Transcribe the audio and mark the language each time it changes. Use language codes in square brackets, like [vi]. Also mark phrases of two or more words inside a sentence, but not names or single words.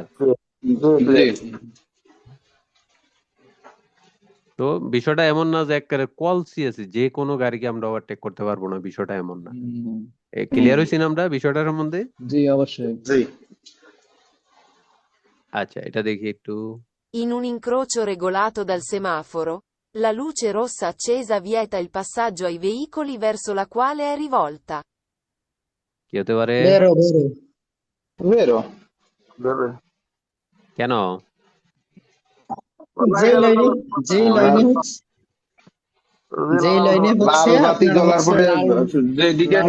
[bn] জি তো বিষয়টা এমন না যে একেবারে কোয়ালসিয়াসি যে কোনো গাড়িকে আমরা ওভারটেক করতে পারবো না, বিষয়টা এমন না। ক্লিয়ার হয়েছি না আমরা বিষয়টা সম্বন্ধে? জি অবশ্যই জি আচ্ছা, এটা দেখি একটু। [it] In un incrocio regolato dal semaforo, la luce rossa accesa vieta il passaggio ai veicoli verso la quale è rivolta. [bn] কি হতে পারে? [it] vero Bello. [bn] কেন? যেই লাইনে হচ্ছে লাল বাতি আপনার জ্বলার হচ্ছে পরে লাল যেদিকে লাল